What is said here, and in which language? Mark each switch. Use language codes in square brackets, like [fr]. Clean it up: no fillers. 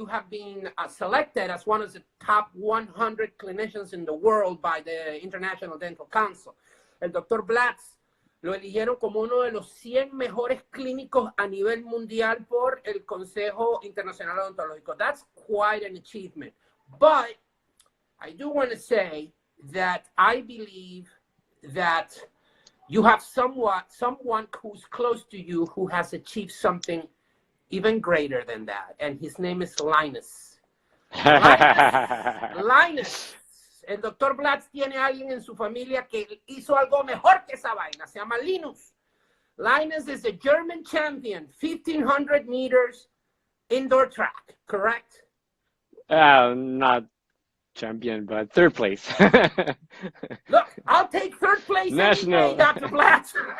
[en] You have been selected as one of the top 100 clinicians in the world by the International Dental Council. [es] El Dr. Blatz lo eligieron como uno de los 100 mejores clínicos a nivel mundial por el Consejo Internacional Odontológico. [en] That's quite an achievement. But I do want to say that I believe that you have someone who's close to you who has achieved something even greater than that, and his name is Linus. Linus. [es] El doctor Blatz tiene a alguien en su familia que hizo algo mejor que esa vaina. Se llama Linus. [en] Linus is a German champion, 1,500 meters indoor track, correct? Not champion, but third place. Look, I'll take third place national, any day, Dr. Blatz.